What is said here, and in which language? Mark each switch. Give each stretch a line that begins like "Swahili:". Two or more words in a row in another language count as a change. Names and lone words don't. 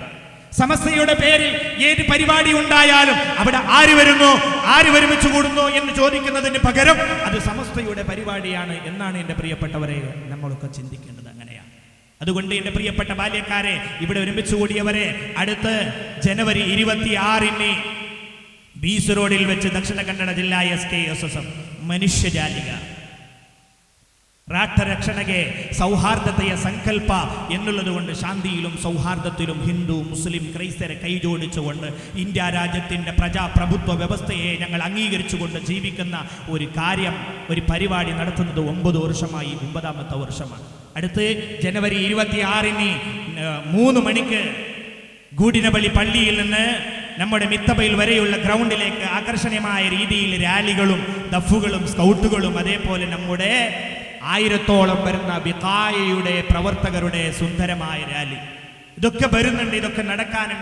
Malayalam: സമസ്തയുടെ പേരിൽ ഏത് പരിപാടി ഉണ്ടായാലും അവിടെ ആര് വരുന്നു, ആര് ഒരുമിച്ച് കൂടുന്നു എന്ന് ചോദിക്കുന്നതിന് പകരം അത് സമസ്തയുടെ പരിപാടിയാണ് എന്നാണ് എൻ്റെ പ്രിയപ്പെട്ടവരെ നമ്മളൊക്കെ ചിന്തിക്കേണ്ടത്. അങ്ങനെയാണ്. അതുകൊണ്ട് എൻ്റെ പ്രിയപ്പെട്ട ബാല്യക്കാരെ, ഇവിടെ ഒരുമിച്ച് കൂടിയവരെ, അടുത്ത് ജനുവരി 26-ന് ബീസ് റോഡിൽ വെച്ച് ദക്ഷിണ കന്നഡ ജില്ലാ SKSSF
Kannada: ಮನುಷ್ಯಜಾಲಿಗ ರಾಷ್ಟ್ರರಕ್ಷಣೆಗೆ ಸೌಹಾರ್ದತೆಯ ಸಂಕಲ್ಪ
Malayalam: എന്നുള്ളതുകൊണ്ട് ശാന്തിയിലും സൗഹാർദ്ദത്തിലും ഹിന്ദു മുസ്ലിം ക്രൈസ്തരെ കൈജോടിച്ചുകൊണ്ട് ഇന്ത്യ രാജ്യത്തിൻ്റെ പ്രജാപ്രഭുത്വ വ്യവസ്ഥയെ ഞങ്ങൾ അംഗീകരിച്ചുകൊണ്ട് ജീവിക്കുന്ന ഒരു കാര്യം, ഒരു പരിപാടി നടത്തുന്നത് 9 വർഷമായി, 9ാമത്തെ വർഷമാണ്. അടുത്ത് ജനുവരി 26-ന് 3 മണിക്ക് ഗൂഡിനപള്ളി പള്ളിയിൽ നിന്ന് നമ്മുടെ മിത്തബയിൽ വരെയുള്ള ഗ്രൗണ്ടിലേക്ക് ആകർഷണീയമായ രീതിയിൽ റാലികളും ദഫുകളും സ്കൗട്ടുകളും അതേപോലെ നമ്മുടെ 1000-ഓളം വരുന്ന ബിഖായയുടെ പ്രവർത്തകരുടെ സുന്ദരമായ റാലി, ഇതൊക്കെ വരുന്നുണ്ട്, ഇതൊക്കെ നടക്കാനുണ്ട്.